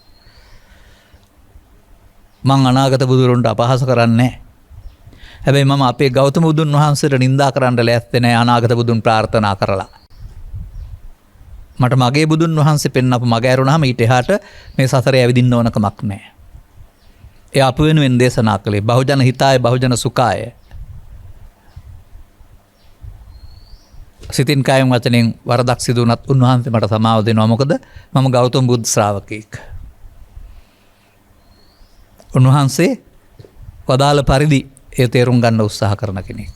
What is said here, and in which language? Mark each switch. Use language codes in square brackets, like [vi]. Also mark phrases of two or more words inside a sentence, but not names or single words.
[si] මං අනාගත බුදුරුන්ට අපහාස කරන්නේ නැහැ. හැබැයි මම අපේ ගෞතම බුදුන් වහන්සේට නිඳා කරන්න ලෑස්ති නැහැ අනාගත බුදුන් ප්‍රාර්ථනා කරලා. මට මගේ බුදුන් වහන්සේ පෙන්නපු මග ඇරුණාම ඊට එහාට මේ සසරේ ඇවිදින්න ඕන කමක් නැහැ. ඒ අප වෙනුවෙන් දේශනා කළේ [pi] බහුජන හිතාය බහුජන සුඛාය. [si] සිතින් කායෙන් වචනෙන් වරදක් සිදු වුණත් උන්වහන්සේ මට සමාව දෙනවා. මොකද මම ගෞතම බුදු ශ්‍රාවකෙක්. උන්වහන්සේ වදාළ පරිදි ඒ තේරුම් ගන්න උත්සාහ කරන කෙනෙක්.